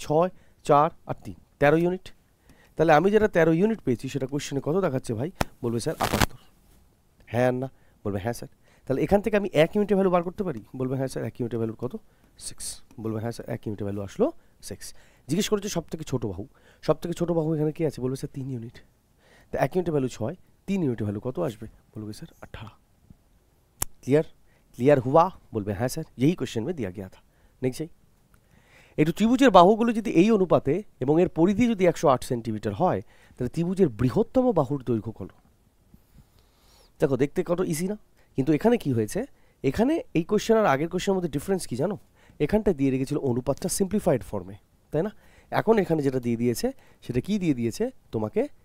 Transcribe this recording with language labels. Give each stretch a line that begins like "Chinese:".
Bangla: 6 4 আর 3 13 unit. তাহলে আমি যেটা 13 ইউনিট পেয়েছি সেটা কোশ্চেনে কত দেখাচ্ছে ভাই? বলবে স্যার 78। হ্যাঁ আর না? বলবে হ্যাঁ স্যার। তাহলে এখান থেকে আমি 1 ইউনিটের ভ্যালু বার করতে পারি? বলবে হ্যাঁ স্যার। 1 ইউনিটের ভ্যালু কত? 6। বলবে হ্যাঁ স্যার, 1 ইউনিটের ভ্যালু আসলো 6। জিজ্ঞেস করেছে সব থেকে ছোটো বাহু। সব থেকে ছোটো বাহু এখানে কি আছে? বলবে স্যার 3 ইউনিট। তো 1 ইউনিটের ভ্যালু 6, 3 ইউনিটের ভ্যালু কত আসবে? বলবে স্যার 18।
Hindi: क्लियर हुआ?
Bangla: বলবে হ্যাঁ স্যার,
Hindi: यही क्वेश्चन में दिया गया था।
Bangla: নেক্সট যাই। একটু ত্রিভুজের বাহুগুলো যদি এই অনুপাতে এবং এর পরিধি যদি 108 সেন্টিমিটার হয় তাহলে ত্রিভুজের বৃহত্তম বাহুর দৈর্ঘ্য কত? দেখো দেখতে কত ইজি না? কিন্তু এখানে কি হয়েছে, এখানে এই কোশ্চেন আর আগের কোশ্চেনের মধ্যে ডিফারেন্স কি জানো? এখানটা দিয়ে রেখেছিল অনুপাতটা সিম্পলিফাইড ফর্মে, তাই না? এখন এখানে যেটা দিয়ে দিয়েছে সেটা কি দিয়ে দিয়েছে তোমাকে?